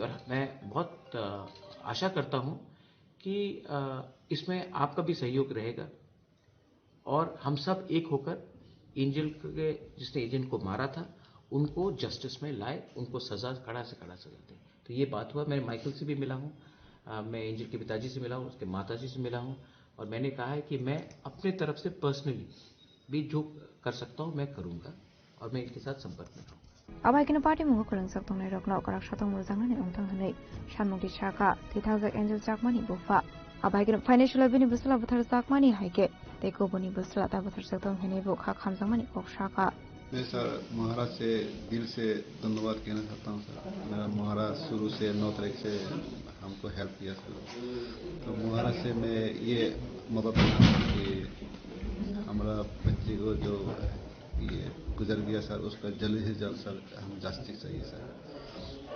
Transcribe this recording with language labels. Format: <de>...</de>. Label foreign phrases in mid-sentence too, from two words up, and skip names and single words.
<hi>और मैं बहुत आशा करता हूँ कि इसमें आपका भी सहयोग रहेगा और हम सब एक होकर एंजल के जिसने एजेंट को मारा था उनको जस्टिस में लाए, उनको सजा कड़ा से कड़ा सजा दें। तो ये बात हुआ। मैं माइकल से भी मिला हूँ, मैं एंजल के पिताजी से मिला हूँ, उसके माताजी से मिला हूँ और मैंने कहा है कि मैं अपने तरफ से पर्सनली भी जो कर सकता हूँ मैं करूँगा और मैं इनके साथ संपर्क में रहूँगा।</hi> <brx>आबाइकिनो पार्टी मुगो खुलंगसाक तंगनाय रकना अकराक साथं मुरजांनानै अंथां हनै सानमुंथि शाखा थैथांजाक एंजल चाकमानि बुफा आबाइकिनो फाइनेंशियल बिनि बुसला बुथार चाकमानि हाइके तेको बनि बुसला ता बुथार साथं हनै बुखा खामजांमानि कक शाखा</brx> <hi>मैं सर महाराज से दिल से धन्यवाद कहना चाहता हूँ सर। मेरा महाराज शुरू से 9 तारीख से हमको हेल्प किया सर। तो महाराज से मैं ये मदद मांगा कि हमारा बच्चे को जो ये गुजर गया सर उसका जल्द से जल्द सर हम जस्टिस चाहिए सर।</hi>